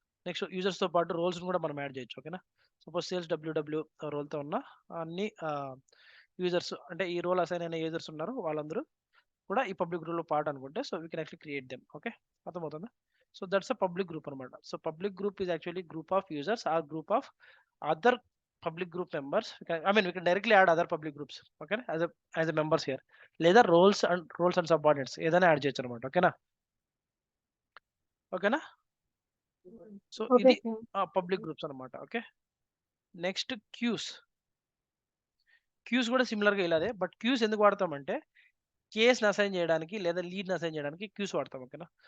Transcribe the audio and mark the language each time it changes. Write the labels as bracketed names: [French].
[Telugu] Next users తో పాటు roles కూడా మనం యాడ్ చేయొచ్చు. ఓకేనా? సపోజ్ సేల్స్ డబ్ల్యూడబ్ల్యూ రోల్ తో ఉన్న అన్ని యూజర్స్ అంటే ఈ రోల్ అసైన్ అయిన యూజర్స్ ఉన్నారు వాళ్ళందరూ కూడా ఈ పబ్లిక్ గ్రూప్ లో పార్ట్ అనుకుంటే [English] So we can actually create them. [Telugu] Okay, అర్థమవుతుందా? [English] So that's a public group అనమాట. So public group is actually group of users or group of other public group members. We can directly add other public groups, okay, as a members here. [Telugu] లేదా roles and subordinates ఏదైనా add చేయొచ్చు అనమాట. ఓకేనా? ఓకేనా? So Okay, ఇది Shiva. Public groups అనమాట. Okay, next cues కూడా సిమిలర్గా ఇలాదే, బట్ క్యూస్ ఎందుకు వాడతామంటే కేస్ని అసైన్ చేయడానికి లేదా లీడ్ని అసైన్ చేయడానికి క్యూస్ వాడతాం, ఓకేనా.